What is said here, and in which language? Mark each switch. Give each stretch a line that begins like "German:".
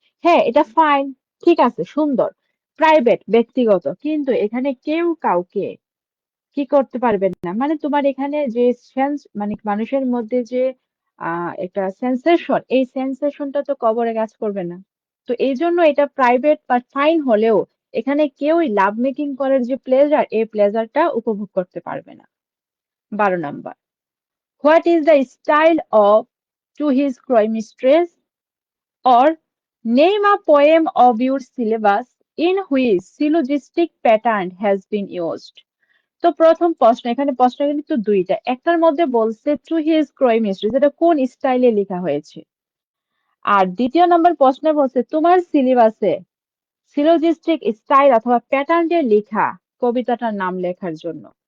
Bangla: হ্যাঁ, এটা ফাইন, ঠিক আছে, সুন্দর, প্রাইভেট, ব্যক্তিগত, কিন্তু এখানে কেউ কাউকে কি করতে পারবেন না, মানে তোমার এখানে যে সেন্স মানে মানুষের মধ্যে যে একটা সেন্সেশন, এই সেন্সেশনটা তো কবরে কাজ করবে না। তো এই জন্য এটা প্রাইভেট বা ফাইন হলেও এখানে কেউই লাভ মেকিং করার যে প্লেজার, এই প্লেজারটা উপভোগ করতে পারবে না।
English: 12 number, what is the style of to his coy mistress? or name a poem of your syllabus in which syllogistic pattern has been used.
Bangla: তো প্রথম প্রশ্ন, এখানে প্রশ্ন কিন্তু দুইটা, একটার মধ্যে বলছে টু হিজ ক্রয় মিস্ট্রি, যেটা কোন স্টাইলে লেখা হয়েছে, আর দ্বিতীয় নম্বর প্রশ্নে বলছে তোমার সিলেবাসে সিলোজিস্টিক স্টাইল অথবা প্যাটার্ন দিয়ে লেখা কবিতাটার নাম লেখার জন্য।